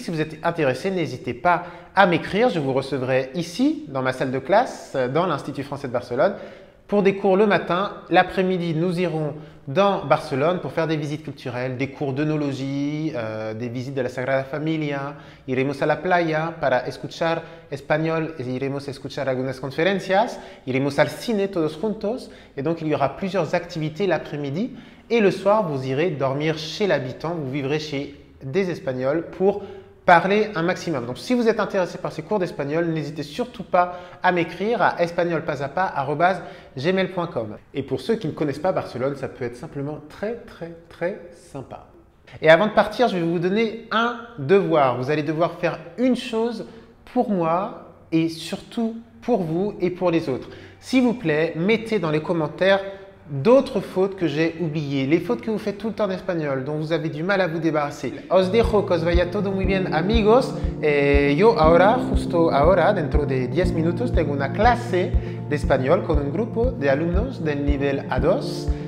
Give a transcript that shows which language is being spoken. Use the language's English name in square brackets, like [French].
[French] Si vous êtes intéressé, n'hésitez pas à m'écrire. Je vous recevrai ici, dans ma salle de classe, dans l'Institut français de Barcelone, pour des cours le matin. L'après-midi, nous irons dans Barcelone pour faire des visites culturelles, des cours d'œnologie, des visites de la Sagrada Familia. [Spanish] Iremos a la playa para escuchar español, iremos a escuchar algunas conferencias, iremos al cine todos juntos. [French] Et donc, il y aura plusieurs activités l'après-midi. Et le soir, vous irez dormir chez l'habitant, vous vivrez chez des Espagnols pour parler un maximum. Donc, si vous êtes intéressé par ces cours d'espagnol, n'hésitez surtout pas à m'écrire à espagnolpasapa@gmail.com. Et pour ceux qui ne connaissent pas Barcelone, ça peut être simplement très sympa. Et avant de partir, je vais vous donner un devoir. Vous allez devoir faire une chose pour moi et surtout pour vous et pour les autres. S'il vous plaît, mettez dans les commentaires d'autres fautes que j'ai oubliées, les fautes que vous faites tout le temps en espagnol, dont vous avez du mal à vous débarrasser. [Spanish] Os dejo que os vaya todo muy bien, amigos. Yo ahora, justo ahora, dentro de 10 minutos, tengo una clase de español con un grupo de alumnos del nivel A2.